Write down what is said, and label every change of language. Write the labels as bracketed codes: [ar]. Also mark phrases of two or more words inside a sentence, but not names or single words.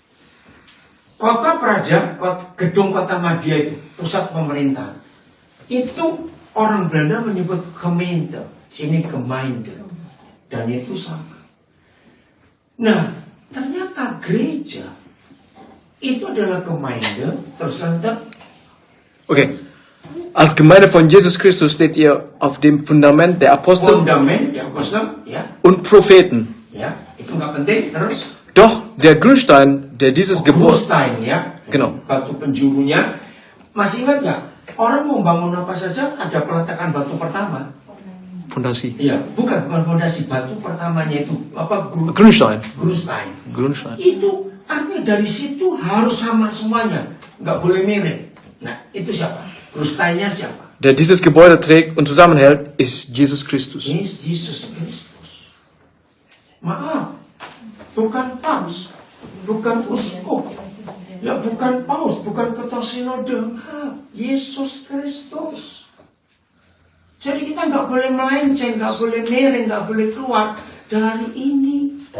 [id] Kota Praja, gedung kota Madia itu, pusat pemerintahan. Itu orang Belanda menyebut gemeente, sini Gemeinde. Dan itu sama. Nah, ternyata gereja itu adalah Gemeinde, terus lanjut. Okay. [de] Als Gemeinde von Jesus Christus steht ihr auf dem Fundament der Apostel [id] Ya. [de] und Propheten. [id] Ya, itu nggak penting, terus. [de] Doch der Grundstein, der dieses Gebäude... [id] Grundstein, ya. Genau. Batu penjurunya. Masih ingat nggak? Orang mau bangun apa saja ada peletakan batu pertama. Fondasi. Iya, bukan fondasi, batu pertamanya itu apa? Grundstein. Grundstein. Itu artinya dari situ harus sama semuanya, nggak boleh mirip. Nah, itu siapa? Grundsteinnya siapa? [de] Der dieses Gebäude trägt und zusammenhält, ist Jesus Christus. [id] Ini Yesus Kristus. Maaf, bukan paus, bukan uskup, ya bukan paus, bukan ketua sinode, Yesus Kristus. Jadi kita nggak boleh melenceng, nggak boleh miring, nggak boleh keluar dari ini.